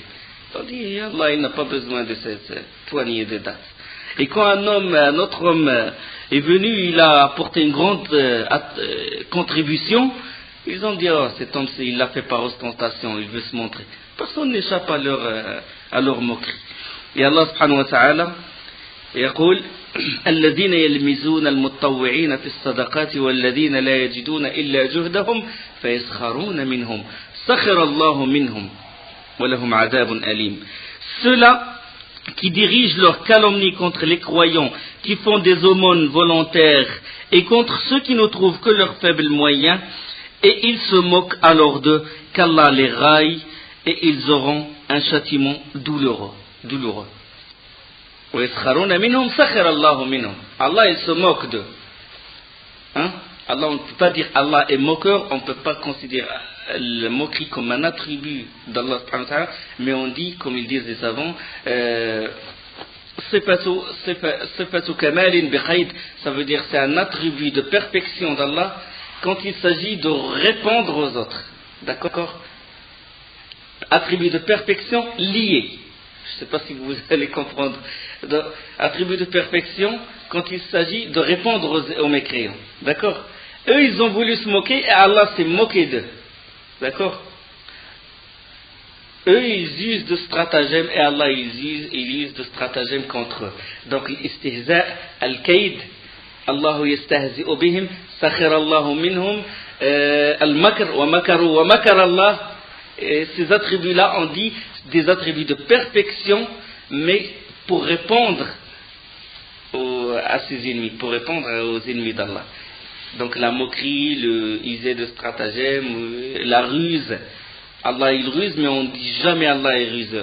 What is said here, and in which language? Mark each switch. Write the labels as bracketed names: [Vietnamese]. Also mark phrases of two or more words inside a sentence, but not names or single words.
[French] Ils ont dit, Allah, il n'a pas besoin de cette poignée de dattes. Et quand un autre homme est venu, il a apporté une grande contribution, ils ont dit, oh, cet homme, il l'a fait par ostentation, il veut se montrer. Personne n'échappe à leur moquerie. [Arabic] Et الله سبحانه وتعالى يقول الذين يلمزون المتطوعين في الصدقات والذين لا يجدون إلا جهدهم فيسخرون منهم سخر الله منهم ولهم عذاب أليم. [French] Ceux-là qui dirigent leur calomnie contre les croyants, qui font des aumônes volontaires, et contre ceux qui ne trouvent que leurs faibles moyens, et ils se moquent alors d'eux, qu'Allah les raille, et ils auront un châtiment douloureux. Allah, il se moque d'eux. Allah, on ne peut pas dire Allah est moqueur, on ne peut pas considérer la moquerie comme un attribut d'Allah, mais on dit, comme ils disent les savants, [Arabic] صفة كمال بقيد, [French] ça veut dire c'est un attribut de perfection d'Allah quand il s'agit de répondre aux autres. D'accord? Attribut de perfection lié. Je ne sais pas si vous allez comprendre. Attribut de perfection quand il s'agit de répondre aux mécréants. D'accord? Eux, ils ont voulu se moquer et Allah s'est moqué d'eux. D'accord? Eux, ils usent de stratagèmes et Allah, il use de stratagèmes contre eux. Donc, [Arabic] الاستهزاء، الكيد، الله يستهزئ بهم، سخر الله منهم، المكر، ومكر الله. [French] Et ces attributs-là, on dit des attributs de perfection, mais pour répondre à ses ennemis, pour répondre aux ennemis d'Allah. Donc la moquerie, le user de stratagème, la ruse. Allah il ruse, mais on ne dit jamais Allah est ruseur.